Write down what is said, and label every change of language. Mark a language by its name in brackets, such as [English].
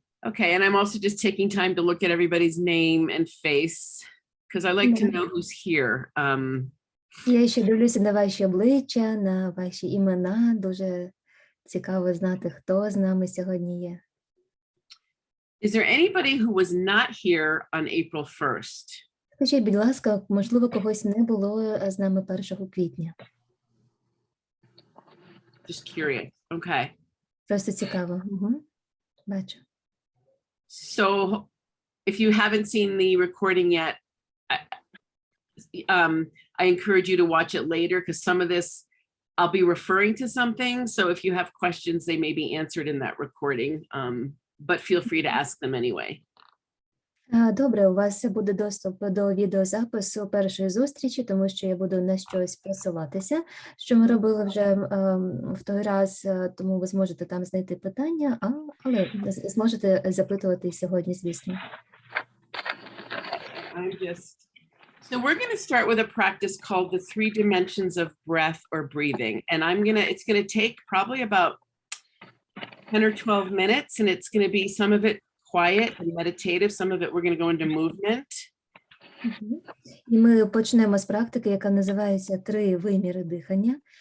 [English] Okay, and I'm also just taking time to look at everybody's name and face because I like to know who's here. [Ukrainian] Я ще дивлюся на ваші обличчя, на ваші імена. Дуже цікаво знати, хто з нами сьогодні є. [English] Is there anybody who was not here on April 1st? [Ukrainian] Скажіть, будь ласка, можливо, когось не було з нами 1 квітня? [English] Just curious. Okay. [Ukrainian] Просто цікаво. Угу. Бачу. [English] So if you haven't seen the recording yet, I encourage you to watch it later because some of this I'll be referring to something. So if you have questions, they may be answered in that recording, but feel free to ask them anyway. [Ukrainian] Добре, у вас буде доступ до відеозапису першої зустрічі, тому що я буду на щось посилатися, що ми робили вже в той раз, тому ви зможете там знайти питання, але зможете запитувати і сьогодні, звісно. [English] So we're going to start with a practice called the 3 dimensions of breath or breathing. And it's going to take probably about 10 or 12 minutes. And it's going to be some of it quiet and meditative. Some of it we're going to go into movement. [Ukrainian] І ми почнемо з практики, яка називається 3 виміри дихання.